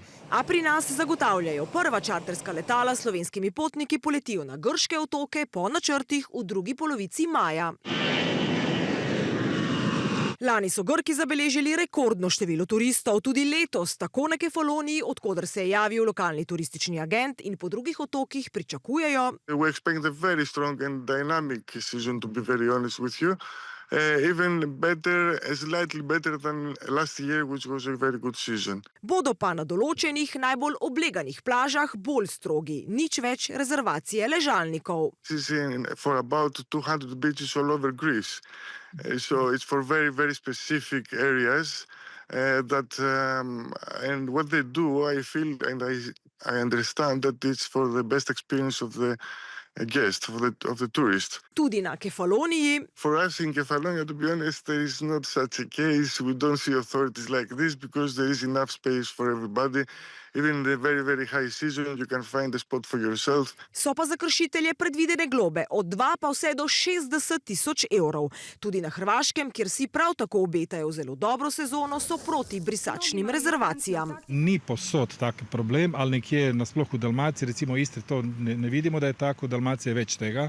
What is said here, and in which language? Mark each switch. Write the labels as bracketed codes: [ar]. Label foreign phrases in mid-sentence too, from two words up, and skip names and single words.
[sl] A pri nas zagotavljajo, prva čarterska letala s slovenskimi potniki poletijo na grške otoke po načrtih v drugi polovici maja. Lani so Grki zabeležili rekordno število turistov, tudi letos, tako na Kefaloniji, od koder se je javil lokalni turistični agent, in po drugih otokih pričakujejo, [en] We expect a very strong and dynamic season, to be very honest with you. Even better, slightly better than last year, which was a very good season. [sl] Bodo pa na določenih najbolj obleganih plažah bolj strogi, nič več rezervacije ležalnikov. [en] This is for about 200 beaches all over Greece. So it's for very, very specific areas and what they do, I feel and I understand that it's for the best experience of the guest, of the tourist. [sl] Tudi na Kefaloniji. [en] For us in Kefalonia, to be honest, there is not such a case. We don't see authorities like this because there is enough space for everybody. Even in the very, very high season, you can find a spot for yourself. [sl] So pa za kršitelje predvidene globe od 2 pa vse do 60 000 evrov. Tudi na Hrvaškem, kjer si prav tako obetajo zelo dobro sezono, so proti brisačnim rezervacijam. Ni posod tak problem, ali nekje nasploh v Dalmaciji, recimo Istri, to ne vidimo, da je tako, v Dalmaciji je več tega.